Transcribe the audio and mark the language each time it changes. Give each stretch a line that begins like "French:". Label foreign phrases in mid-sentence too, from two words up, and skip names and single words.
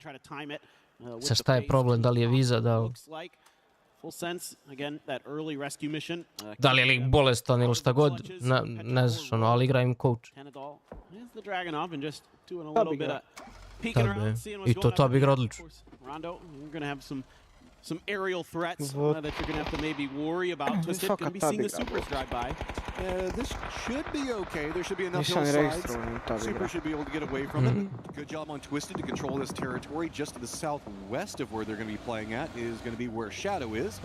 Serbian: Sa šta je problem, da li je viza, da li je lik bolestan ili šta god, ne znaš, ali igra im coach. I to bi igra odlično.
English: Some aerial threats that you're going to have to maybe worry about. Twisted going to be seeing the Supers drive by. This should be okay. There should be enough hillsides. Super should be able to get away from it. Good job on Twisted to control this territory. Just to the southwest of where they're going to be playing at is going to be where Shadow is.